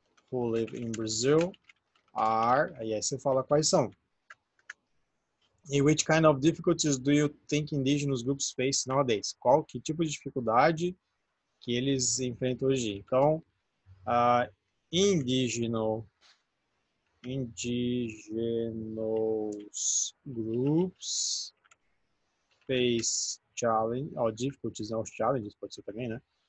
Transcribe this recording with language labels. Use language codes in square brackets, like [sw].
[en] Who live in Brazil are, [pt] e aí você fala quais são. [en] And which kind of difficulties do you think indigenous groups face nowadays? [pt] Que tipo de dificuldade que eles enfrentam hoje? Então, [en] indigenous groups face challenge, difficulties, [pt] não, [en] challenges, [pt] pode ser também, né?